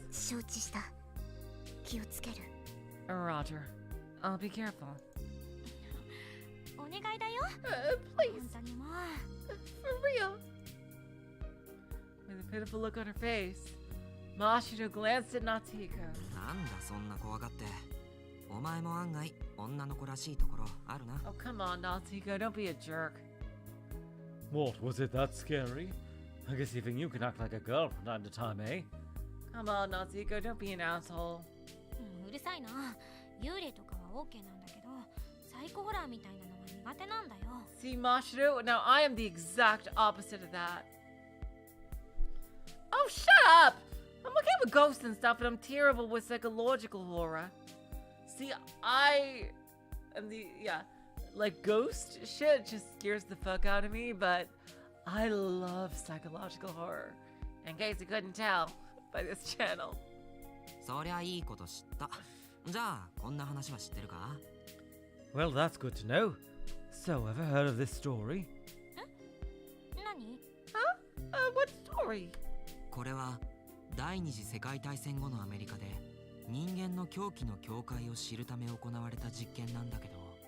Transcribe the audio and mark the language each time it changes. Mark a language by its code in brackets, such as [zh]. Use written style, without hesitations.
[ja] 承知した。気をつける。 [en] Roger. I'll be careful. [ja] お願いだよ。 [en] Please. [ja] 本当にもう。 [en] For real. With a pitiful look on her face, Mashiro glanced at Natsuhiko. [ja] なんだそんな怖がって。お前も案外女の子らしいところあるな。 [en] Oh, come on, Natsuhiko, don't be a jerk. What, was it that scary? I guess even you can act like a girl from time to time, eh? Come on, Natsuhiko, don't be an asshole. [ja] うるさいな。幽霊とかは OK なんだけど、サイコホラーみたいなのは苦手なんだよ。 [en] See, Mashiro, now I am the exact opposite of that. Oh, shut up! I'm okay with ghosts and stuff, but I'm terrible with psychological horror. See, I am like ghost shit just scares the fuck out of me, but I love psychological horror. In case you couldn't tell by this channel. [ja] そりゃいいこと知った。じゃあこんな話は知ってるか？ [en] Well, that's good to know. So, ever heard of this story? [ja] 何？ [en] What story? [ja] これは第二次世界大戦後のアメリカで人間の狂気の境界を知るため行われた実験なんだけど。